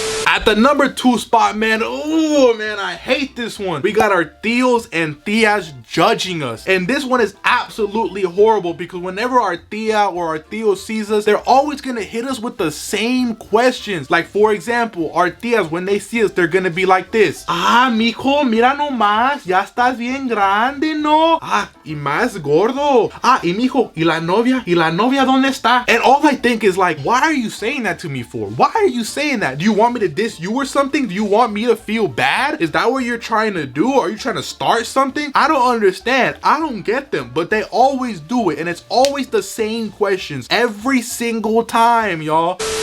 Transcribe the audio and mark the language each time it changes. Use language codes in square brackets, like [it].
[en] At the number 2 spot, man, oh man, I hate this one. We got our Theos and Theas judging us. And this one is absolutely horrible because whenever our Thea or our Theo sees us, they're always gonna hit us with the same questions. Like for example, our Theas, when they see us, they're gonna be like this. [es] Ah, mijo, mira nomás, ya estás bien grande, no? Ah, y más gordo. Ah, y mijo, y la novia dónde está? [en] And all I think is like, why are you saying that to me for? Why are you saying that? Do you want me to diss you or something? Do you want me to feel bad? Is that what you're trying to do? Are you trying to start something? I don't understand. I don't get them, but they always do it and it's always the same questions every single time, y'all.